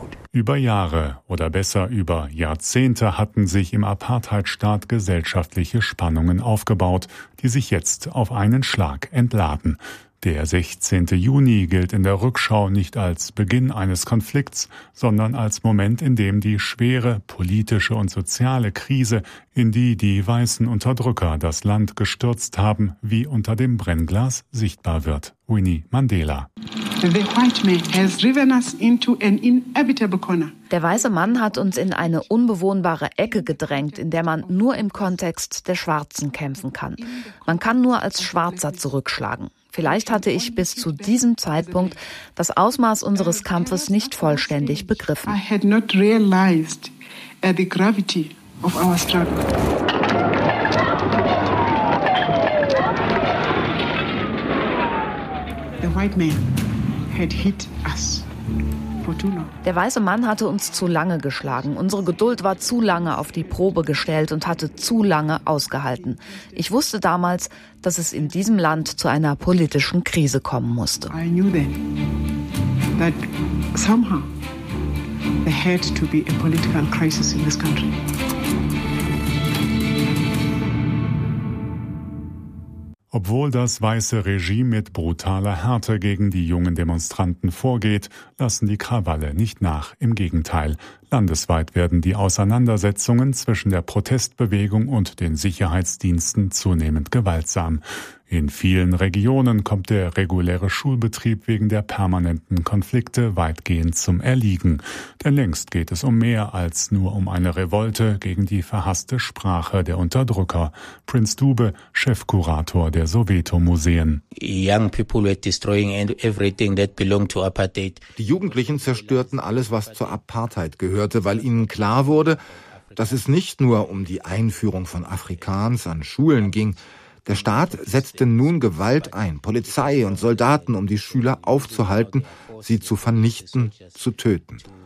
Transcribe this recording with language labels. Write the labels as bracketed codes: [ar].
[de] Über Jahre oder besser über Jahrzehnte hatten sich im Apartheidstaat gesellschaftliche Spannungen aufgebaut, die sich jetzt auf einen Schlag entladen. Der 16. Juni gilt in der Rückschau nicht als Beginn eines Konflikts, sondern als Moment, in dem die schwere politische und soziale Krise, in die die weißen Unterdrücker das Land gestürzt haben, wie unter dem Brennglas sichtbar wird. Winnie Mandela. [en] The white man has driven us into an inevitable corner. [de] Der weiße Mann hat uns in eine unbewohnbare Ecke gedrängt, in der man nur im Kontext der Schwarzen kämpfen kann. Man kann nur als Schwarzer zurückschlagen. Vielleicht hatte ich bis zu diesem Zeitpunkt das Ausmaß unseres Kampfes nicht vollständig begriffen. [en] I had not realized the gravity of our struggle. The white man had hit us. [de] Der weiße Mann hatte uns zu lange geschlagen. Unsere Geduld war zu lange auf die Probe gestellt und hatte zu lange ausgehalten. Ich wusste damals, dass es in diesem Land zu einer politischen Krise kommen musste. [en] I knew then that somehow there had to be a political crisis in this country. [de] Obwohl das weiße Regime mit brutaler Härte gegen die jungen Demonstranten vorgeht, lassen die Krawalle nicht nach. Im Gegenteil, landesweit werden die Auseinandersetzungen zwischen der Protestbewegung und den Sicherheitsdiensten zunehmend gewaltsam. In vielen Regionen kommt der reguläre Schulbetrieb wegen der permanenten Konflikte weitgehend zum Erliegen. Denn längst geht es um mehr als nur um eine Revolte gegen die verhasste Sprache der Unterdrücker. Prinz Dube, Chefkurator der Soweto-Museen. [en] Young people were destroying everything that belonged to apartheid. [de] Die Jugendlichen zerstörten alles, was zur Apartheid gehörte, weil ihnen klar wurde, dass es nicht nur um die Einführung von Afrikaans an Schulen ging. Der Staat setzte nun Gewalt ein, Polizei und Soldaten, um die Schüler aufzuhalten, sie zu vernichten, zu töten.